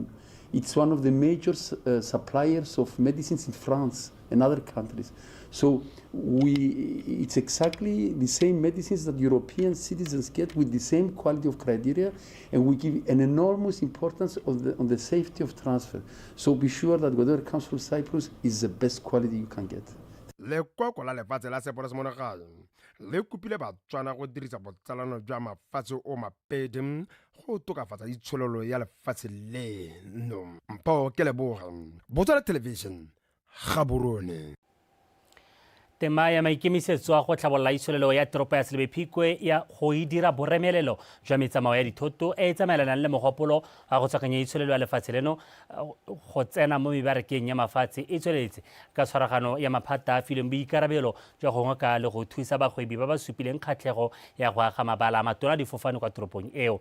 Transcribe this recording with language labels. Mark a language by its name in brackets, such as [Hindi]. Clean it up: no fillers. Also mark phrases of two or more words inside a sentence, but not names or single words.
[English] It's one of the major suppliers of medicines in France and other countries. So it's exactly the same medicines that European citizens get with the same quality of criteria, and we give an enormous importance on the safety of transfer. So be sure that whatever comes from Cyprus is the best quality you can get. [Tswana] lekoko la lefatshe la Cyprus mo nageng le kopile batswana go dirisa botsalano jwa mafatshe o mapedi go tokafatsa itshololo ya lefatshe leno. Mpo ke leboga Botswana Television Gaborone. tema ya maikemisetso a go tlhabolola itsholelo ya teropo ya Selebi Phikwe ya go e dira boremelelo jwa metsamao ya dithoto e tsamaelanang le mogopolo a go tswakanya itsholelo ya lefatshe leno go tsena mo mebarekeng ya mafatshe e tsweletse ka tshwaragano ya maphata a fileng boikarabelo jwa go ngoka le go thusa bagwebi ba ba supileng kgatlhego ya go aga mabala a matona difofane kwa toropong eo.